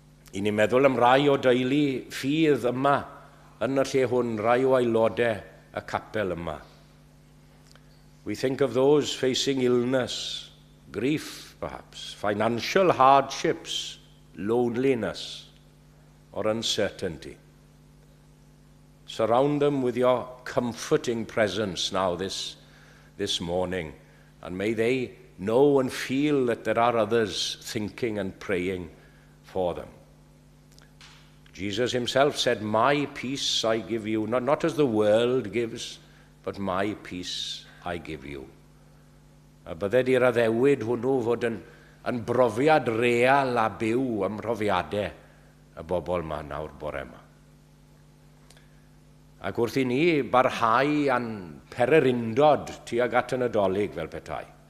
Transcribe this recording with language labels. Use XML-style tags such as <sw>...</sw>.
<cy>I ni'n meddwl am rai o deulu ffydd yma yn y lle hwn, rai o aelodau y capel yma.</cy> <en>We think of those facing illness, grief perhaps, financial hardships, loneliness, or uncertainty. Surround them with your comforting presence now this morning, and may they know and feel that there are others thinking and praying for them. Jesus himself said, "My peace I give you, not as the world gives, but my peace I give you."</en> <cy>A bydde di'r addewid hwnnw fod yn brofiad real a byw am profiadau y bobl ma nawr bore yma. Ac wrth I ni barhau a'n pererindod tuag at yn Addoliad fel petai.</cy>